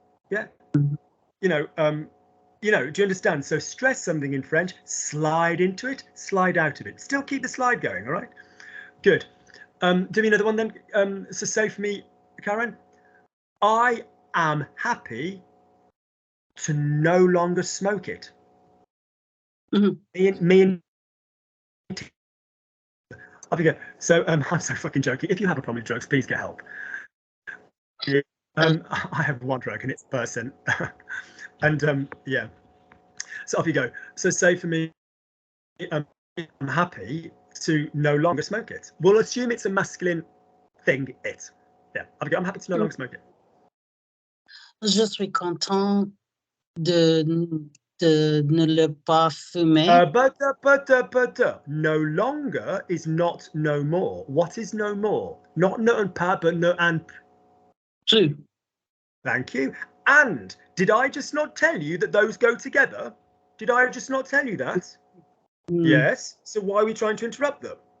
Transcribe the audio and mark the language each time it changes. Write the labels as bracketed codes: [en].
[en] Yeah? Do you understand? So stress something in French, slide into it, slide out of it. Still keep the slide going, all right? Good. Do me another one then. So say for me, Karen, I am happy to no longer smoke it. Mm-hmm. Me and off you go. So I'm so fucking joking. If you have a problem with drugs, please get help. I have one drug and it's a person. And yeah. So off you go. So say for me, I'm happy to no longer smoke it. We'll assume it's a masculine thing, it. Yeah. Off you go. I'm happy to no longer smoke it. [fr] Je suis content de ne le pas fumer. [en] But no longer is not no more. What is no more? Not no and pas, but no and. [fr] Plus. [en] Thank you. And did I just not tell you that those go together? Did I just not tell you that? Yes. So why are we trying to interrupt them?